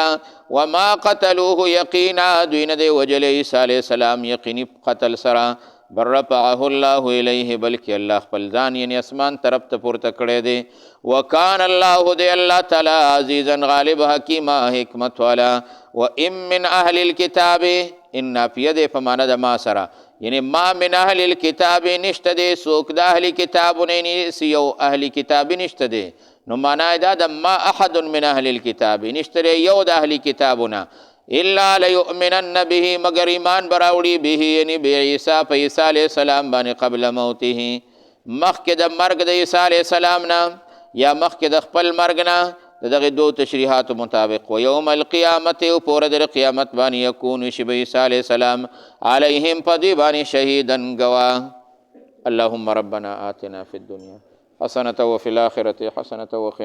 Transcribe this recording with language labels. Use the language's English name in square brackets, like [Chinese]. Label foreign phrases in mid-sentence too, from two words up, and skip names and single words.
[Arabic] وما قتلوه یقینا [Pashto] دوی نه دی وجلی عیسی علیه السلام یقیني قتل سره. [Arabic] بل رفعه الله الیه [Pashto] بلکې الله خپل ځان یعنی اسمان طرف ته پورته کړی دی. [Arabic] وکان الله [Pashto] دی الله تعالی عزیزا غالب حکیمه حکمت والا. [Arabic] وان من اهل الكتاب [Pashto] ان نافیه دی په معنا د ما سره یعنی [Arabic] ما من اهل الكتاب [Pashto] نشته دی څوک د اهل کتابونه یو اهل کتاب نشته دی. نو معنا دا د [Arabic] ما احد من اهل الكتاب [Pashto] نشته دی یو د اهل کتابونه [Arabic] الا لیؤمنن به [Pashto] مگر ایمان براوړي به یعنی به عیسی په عیسی علیه السلام باندې [Arabic] قبل موته [Pashto] مخکې د مرګ د عیسی علیه السلام نه یا مخکې د خپل مرګ نه دغه دو تشریحات مطابق. [Arabic] و یوم القیامت [Pashto] او په ورځ د قیامت باندې یکون شي به عیسی علیه السلام علیهم په دوی باندې شهیدا ګواه. [Arabic] اللهم ربنا آتنا فی الدنیا حسنة وفي الآخرة حسنة وقنا